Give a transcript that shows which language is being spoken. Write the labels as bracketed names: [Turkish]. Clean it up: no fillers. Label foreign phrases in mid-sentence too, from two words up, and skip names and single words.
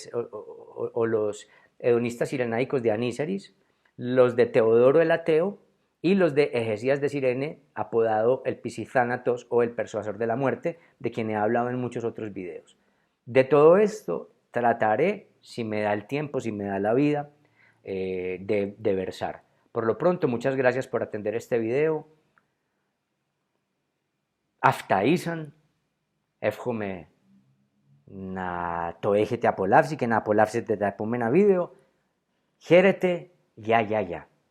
[Spanish] hedonistas cirenaicos de Aníceris, los de Teodoro el Ateo y los de Egesías de Cirene, apodado el Pisizánatos o el Persuasor de la Muerte, de quien he hablado en muchos otros videos. De todo esto trataré, si me da el tiempo, si me da la vida, de versar. Por lo pronto, muchas gracias por atender este video. Aftaísan, [Greek] εύχομαι να το έχετε απολαύσει και να απολαύσετε τα επόμενα βίντεο. Χαίρετε, γεια.